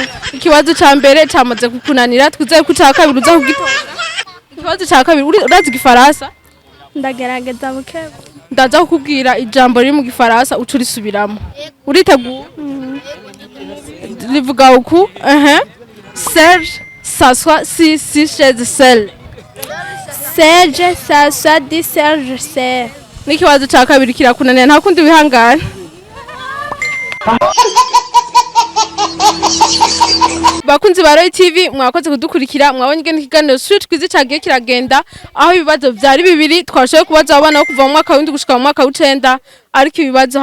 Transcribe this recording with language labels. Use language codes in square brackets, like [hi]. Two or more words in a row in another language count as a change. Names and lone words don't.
[rn] ikibazo cya mbere cyamaze kukunanira twizeye ko icya kabiri uza kugitora ikibazo cya kabiri urazi igifaransa ndagerageza buke ndaza kukubwira ijambo riri mu gifaransa uca urisubiramo uriteguye rivuga uku [fr] serge s'assoit si chez de sel Serge s'assoit di Serge se [rn] n'ikibazo cya kabiri kirakunanira nta kundi wihangana bakunzi ba Roy TV mwakoze kudukurikira mwabonye ingene ikiganiro Street Quiz cyagiye kiragenda aho ibibazo byari bibiri twashoboye kubaza abana bo kuva mu mwaka w'indi gushika mu mwaka w'icenda ariko ibibazo